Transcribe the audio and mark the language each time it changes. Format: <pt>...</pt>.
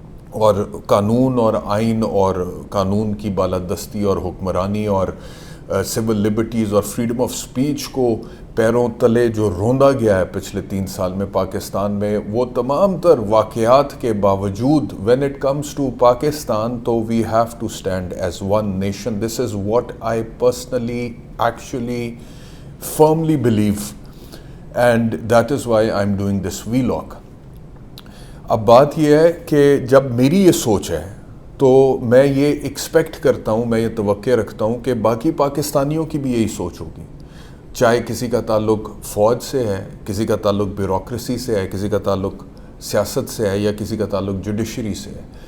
<ur>اور قانون اور آئین اور قانون کی بالادستی اور حکمرانی اور سول لبرٹیز اور فریڈم آف سپیچ کو پیروں تلے جو روندا گیا ہے پچھلے 3 سال میں پاکستان میں, وہ تمام تر واقعات کے باوجود</ur> <en>when it comes to</en> <ur>Pakistan تو</ur> <en>we have to stand as one nation. This is what I personally actually firmly believe, and that is why I'm doing this vlog.</en> <ur>اب بات یہ ہے کہ جب میری یہ سوچ ہے تو میں یہ ایکسپیکٹ کرتا ہوں, میں یہ توقع رکھتا ہوں کہ باقی پاکستانیوں کی بھی یہی سوچ ہوگی, چاہے کسی کا تعلق فوج سے ہے, کسی کا تعلق بیوروکریسی سے ہے, کسی کا تعلق سیاست سے ہے, یا کسی کا تعلق جوڈیشری سے ہے.</ur>